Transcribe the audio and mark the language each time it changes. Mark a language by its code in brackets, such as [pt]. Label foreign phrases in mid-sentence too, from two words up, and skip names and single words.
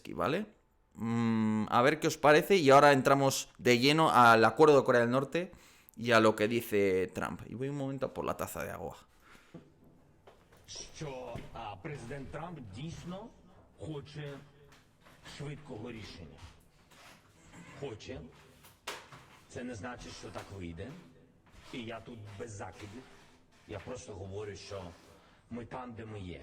[es] Zelensky, ¿vale? A ver qué os parece y ahora entramos de lleno al acuerdo de Corea del Norte y a lo que dice Trump. Y voy un momento a por la taza de agua. [uk] Що президент Трамп дійсно хоче швидкого рішення. Хоче. Це не значить, що так вийде. І я тут без закидів. Я просто говорю, що ми там, де ми є.